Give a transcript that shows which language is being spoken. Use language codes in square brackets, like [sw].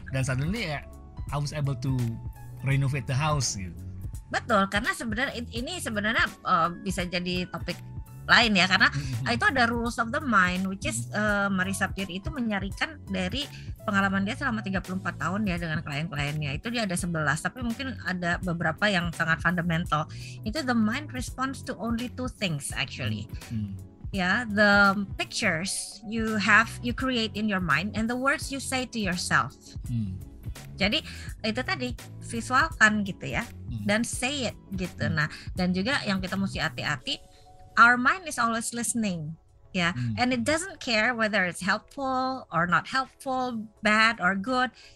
[id] Dan [en] suddenly I was able to renovate the house gitu. [id] Betul, karena sebenarnya ini sebenarnya bisa jadi topik lain ya, karena itu ada [en] rules of the mind, [id] which is Marisa Peer itu menyarikan dari pengalaman dia selama 34 tahun ya dengan klien-kliennya. Itu dia ada 11, tapi mungkin ada beberapa yang sangat fundamental. [en] Itu the mind responds to only 2 things actually. Ya, the pictures you create in your mind and the words you say to yourself. [id] Jadi itu tadi visualkan gitu ya, dan say it gitu. Nah, dan juga yang kita mesti hati-hati, [en] our mind is always listening, ya, and it doesn't care whether it's helpful or not helpful, bad or good.